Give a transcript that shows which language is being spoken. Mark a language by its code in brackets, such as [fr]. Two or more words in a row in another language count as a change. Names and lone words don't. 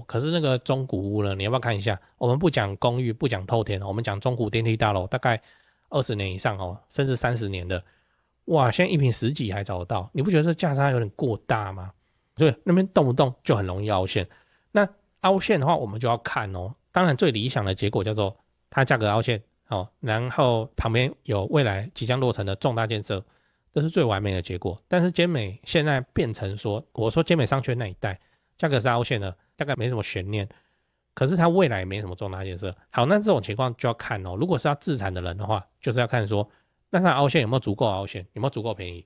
[zh] 可是那個中古屋呢，你要不要看一下？我們不講公寓，不講透天，我們講中古電梯大樓，大概20年以上哦，甚至30年的，哇，現在一坪10幾還找得到，你不覺得這價差有點過大嗎？所以那邊動不動就很容易凹陷。那凹陷的話，我們就要看哦。當然，最理想的結果叫做它價格凹陷哦，然後旁邊有未來即將落成的重大建設，這是最完美的結果。但是尖美現在變成說，我說尖美商圈那一帶價格是凹陷的，大概沒什麼懸念。可是它未來也沒什麼重大建設。好，那這種情況就要看哦。如果是要自產的人的話，就是要看說，那它凹陷有沒有足夠凹陷，有沒有足夠便宜。